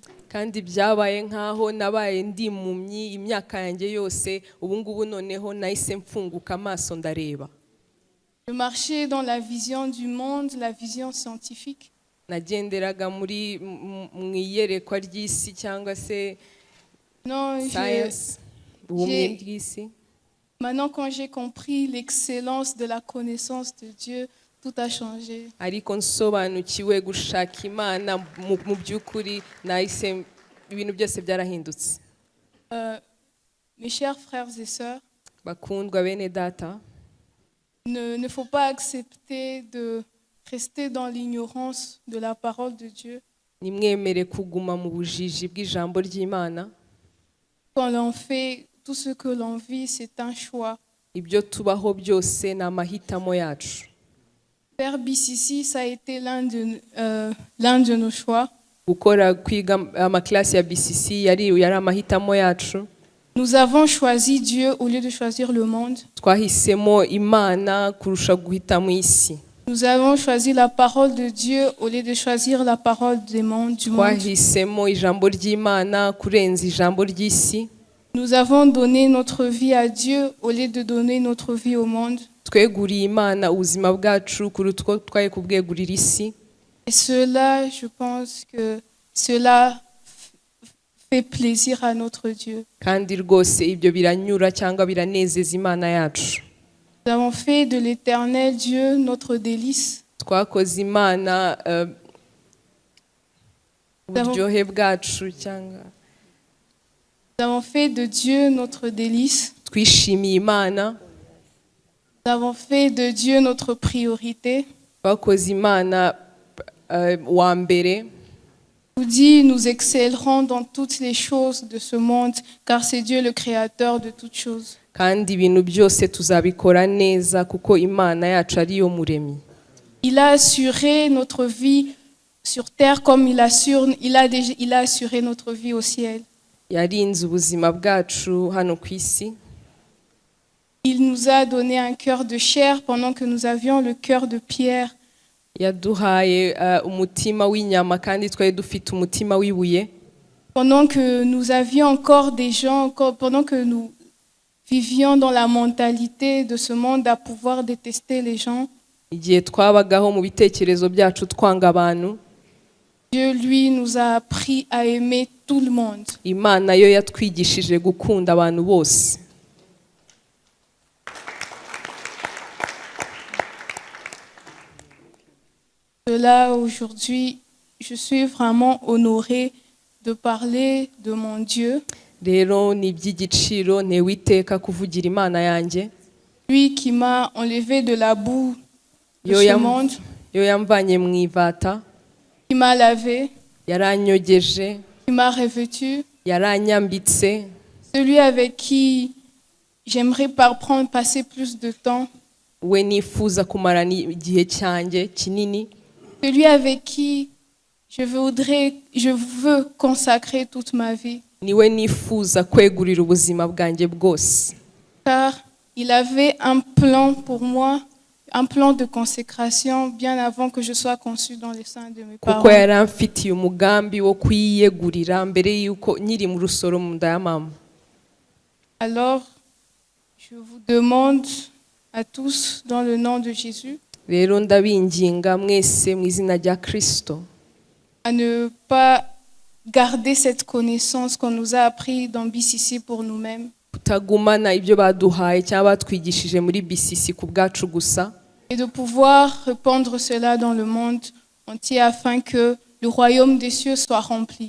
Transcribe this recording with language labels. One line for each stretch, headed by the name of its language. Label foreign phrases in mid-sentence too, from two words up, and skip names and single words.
Kinyarwanda: Kandi byabaye nkaho nabaye ndi impumyi imyaka yanjye yose, ubu ngubu noneho nahise mfunguka amaso ndareba.
French: Je marchais dans la vision du monde, la vision scientifique.
Kinyarwanda: Nagenderaga muri mu iyerekwa ry'isi cyangwa se
French: Non,
Kinyarwanda: science, ubumenyi bw'isi.
French: Maintenant, quand j'ai compris l'excellence de la connaissance de Dieu, tout a changé.
Kinyarwanda: Ariko nsobanukiwe gushaka Imana mu by'ukuri, nahise ibintu byose byarahindutse.
French: Mes chers frères et sœurs,
Kinyarwanda: Bakundwa bene data,
French: ne faut pas accepter de rester dans l'ignorance de la parole de Dieu.
Kinyarwanda: nimwemere kuguma mu bujiji bw'ijambo ry'Imana.
French: Quand l'on fait tout ce que l'on vit, c'est un choix.
Kinyarwanda: Ibyo tubaho byose ni amahitamo yacu.
French: Faire BCC, ça a été l'un de nos choix.
Kinyarwanda: Gukora kwiga amaklasi ya BCC yari amahitamo yacu.
French: Nous avons choisi Dieu au lieu de choisir le monde.
Kinyarwanda: Twahisemo Imana kurusha guhitamo isi.
French: Nous avons choisi la parole de Dieu au lieu de choisir la parole du monde.
Kinyarwanda: Twahisemo ijambo ry'Imana kurenza ijambo ry'isi.
French: Nous avons donné notre vie à Dieu au lieu de donner notre vie au monde.
Kinyarwanda: Tweguriye Imana ubuzima bwacu kuruta uko twaye kubwegurira isi.
French: Et cela, je pense que cela fait plaisir à notre Dieu.
Kinyarwanda: Kandi rwose ibyo biranyura cyangwa biranezeza Imana yacu.
French: Nous avons fait de l'Éternel Dieu notre délice.
Kinyarwanda: Twakoze Imana uburyohe bwacu cyangwa
French: Nous avons fait de Dieu notre délice.
Kinyarwanda: twishimiye Imana.
French: Nous avons fait de Dieu notre priorité.
Kinyarwanda: Twakoze Imana wa mbere.
French: Nous dit, nous excellerons dans toutes les choses de ce monde, car c'est Dieu le créateur de toutes choses.
Kinyarwanda: Kandi ibintu byose tuzabikora neza kuko Imana yacu ari yo muremyi.
French: Il a assuré notre vie sur terre comme il a assuré notre vie au ciel.
Kinyarwanda: Yarinze ubuzima bwacu hano ku isi.
French: Il nous a donné un cœur de chair pendant que nous avions le cœur de pierre.
Kinyarwanda: Yaduhaye umutima w'inyama kandi twari dufite umutima w'ibuye.
French: Pendant que nous avions encore des gens, pendant que nous vivions dans la mentalité de ce monde à pouvoir détester les gens,
Kinyarwanda: Igihe twabagaho mu bitekerezo byacu twanga abantu,
French: Dieu, lui, nous a appris à aimer tout le monde.
Kinyarwanda: Imana yo yatwigishije gukunda abantu bose.
French: Là, aujourd'hui, je suis vraiment honorée de parler de mon Dieu.
Kinyarwanda: Rero ni iby'igiciro ntewe iteka kuvugira Imana yanjye.
French: Lui qui m'a enlevé de la boue de ce monde,
Kinyarwanda: yo yamvanye mu ivata,
French: qui m'a lavé,
Kinyarwanda: yaranyogeje,
French: qui m'a revêtu,
Kinyarwanda: yaranyambitse,
French: celui avec qui j'aimerais passer plus de temps,
Kinyarwanda: we nifuza kumarana igihe cyanjye kinini,
French: celui avec qui je veux consacrer toute ma vie.
Kinyarwanda: niwe nifuza kwegurira ubuzima bwanjye bwose.
French: Car il avait un plan pour moi, un plan de consécration bien avant que je sois conçue dans les seins de mes parents.
Kinyarwanda: Kuko yari amfitiye umugambi wo kwiyegurira mbere yuko nkiri mu rusoro mu nda ya mama.
French: Alors, je vous demande à tous, dans le nom de Jésus,
Kinyarwanda: Rero ndabinginga mwese mu izina rya Kristo
French: à ne pas garder cette connaissance qu'on nous a appris dans BCC pour nous-mêmes,
Kinyarwanda: kutagumana ibyo baduhaye cyangwa batwigishije muri BCC ku bwacu gusa,
French: et de pouvoir répandre cela dans le monde entier afin que le royaume des cieux soit rempli.